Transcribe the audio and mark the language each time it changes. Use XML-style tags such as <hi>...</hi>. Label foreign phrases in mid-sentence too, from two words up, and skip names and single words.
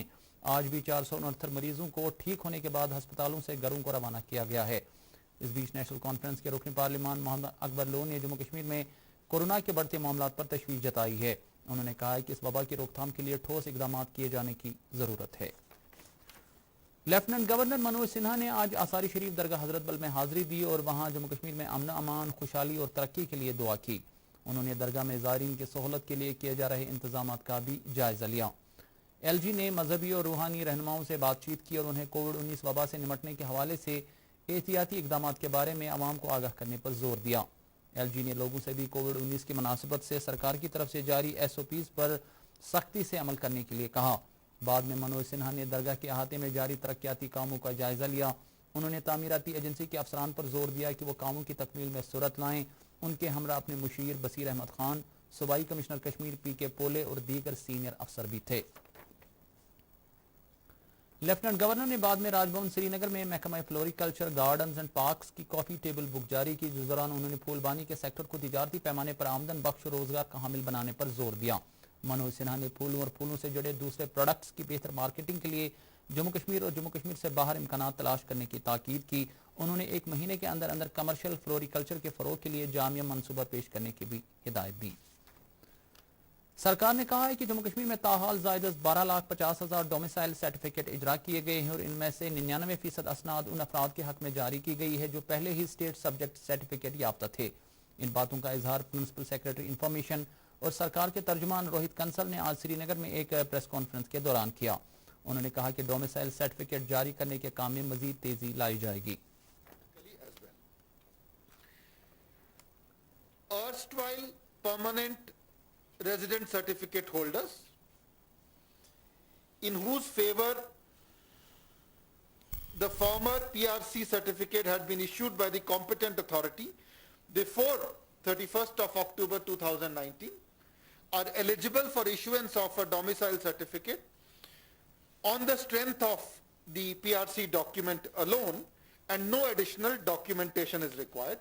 <ur>آج بھی 469 مریضوں کو ٹھیک ہونے کے بعد ہسپتالوں سے گھروں کو روانہ کیا گیا ہے۔ اس بیچ نیشنل کانفرنس کے رکن پارلیمان محمد اکبر لون نے جموں کشمیر میں کورونا کے بڑھتے معاملات پر تشویش جتائی ہے۔ انہوں نے کہا ہے کہ اس وبا کی روک تھام کے لیے ٹھوس اقدامات کیے جانے کی ضرورت ہے۔</ur> <en>lieutenant governor</en> <ur>منوج سنہا نے آج آثاری شریف درگاہ حضرت بل میں حاضری دی اور وہاں جموں کشمیر میں امن امان، خوشحالی اور ترقی کے لیے دعا کی۔ انہوں نے درگاہ میں زائرین کی سہولت کے لیے کیے جا رہے انتظامات کا بھی جائزہ لیا۔ ایل جی نے مذہبی اور روحانی رہنماؤں سے بات چیت کی اور انہیں کووڈ-19 وبا سے نمٹنے کے حوالے سے احتیاطی اقدامات کے بارے میں عوام کو آگاہ کرنے پر زور دیا۔ ایل جی نے لوگوں سے بھی کووڈ-19 کی مناسبت سے سرکار کی طرف سے جاری ایس او پیز پر سختی سے عمل کرنے کے لیے کہا۔ بعد میں منوج سنہا نے درگاہ کے احاطے میں جاری ترقیاتی کاموں کا جائزہ لیا۔ انہوں نے تعمیراتی ایجنسی کے افسران پر زور دیا کہ وہ کاموں کی تکمیل میں سرعت لائیں۔ ان کے ہمراہ اپنے مشیر بصیر احمد خان، صوبائی کمشنر کشمیر پی کے پولے اور دیگر سینئر افسر بھی تھے۔</ur> <en>lieutenant governor</en> <ur>نے بعد میں راج بھون سری نگر میں محکمہ فلوریکلچر، گارڈنز اینڈ پارکس کی</ur> <en>coffee table book</en> <ur>جاری کی، جس دوران انہوں نے پھول بانی کے سیکٹر کو تجارتی پیمانے پر آمدن بخش روزگار کا حامل بنانے پر زور دیا۔ منوج سنہا نے پھولوں اور پھولوں سے جڑے دوسرے پروڈکٹس کی بہتر مارکیٹنگ کے لیے جموں کشمیر اور جموں کشمیر سے باہر امکانات تلاش کرنے کی تاکید کی۔ انہوں نے 1 مہینے کے اندر اندر</ur> <en>commercial floriculture</en> <ur>کے فروغ کے لیے جامع منصوبہ پیش کرنے کی بھی ہدایت دی۔ سرکار نے کہا ہے کہ جموں کشمیر میں تاحال زائد از 12,50,000</ur> <en>domicile certificate</en> <ur>اجرا کیے گئے ہیں اور ان میں سے 99% اسناد ان افراد کے حق میں جاری کی گئی ہے جو پہلے ہی</ur> <en>state subject certificate</en> <ur>یافتہ تھے۔ ان باتوں کا اظہار</ur> <en>principal secretary information</en> <ur>اور سرکار کے ترجمان روہت کنسل نے آج سری نگر میں ایک</ur> <en>press conference</en> <ur>کے دوران کیا۔ انہوں نے کہا کہ</ur> <en>domicile certificate</en> <ur>جاری کرنے کے کام میں مزید تیزی لائی جائے گی۔</ur> <en>Erstwhile permanent resident certificate holders in whose favor the former PRC certificate had been issued by the competent authority before 31st of October 2019 are eligible for issuance of a domicile certificate on the strength of the PRC document alone and no additional documentation is required.</en>